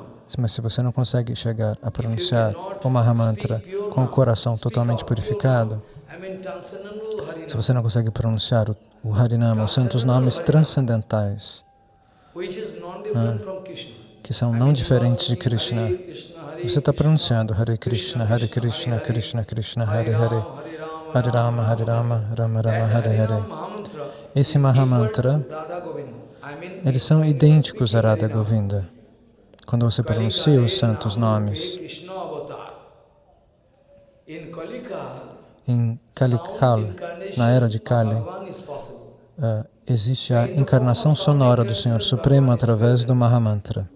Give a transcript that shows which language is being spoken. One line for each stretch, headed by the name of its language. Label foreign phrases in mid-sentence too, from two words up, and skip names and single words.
Portuguese: Mas se você não consegue chegar a pronunciar o Mahamantra com o coração totalmente purificado, se você não consegue pronunciar o Harinama, os santos nomes transcendentais, que são não diferentes de Krishna, você está pronunciando
Sanskrit: हरे कृष्ण कृष्ण कृष्ण हरे हरे हरे राम राम राम हरे हरे.
Portuguese: Esse Mahamantra, eles são idênticos a Radha Govinda. Quando você pronuncia os santos nomes, em Kalikal, na era de Kali, existe a encarnação sonora do Senhor Supremo através do Mahamantra.